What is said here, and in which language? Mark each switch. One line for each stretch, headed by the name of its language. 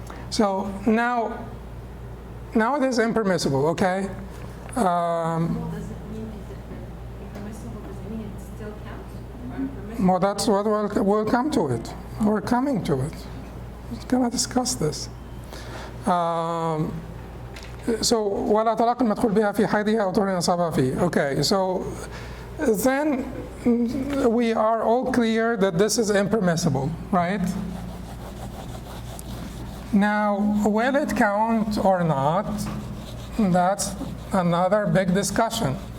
English: So now it is impermissible, okay? Does it mean, is it impermissible? Does it mean it still counts? Or impermissible? Well, that's what we'll come to it. We're coming to it. We're going to discuss this.
Arabic: So ولا طلاق المدخول بها في حيضها أو طهر أصابها فيه.
English: Okay, so then we are all clear that this is impermissible, right? Now, will it count or not? That's another big discussion.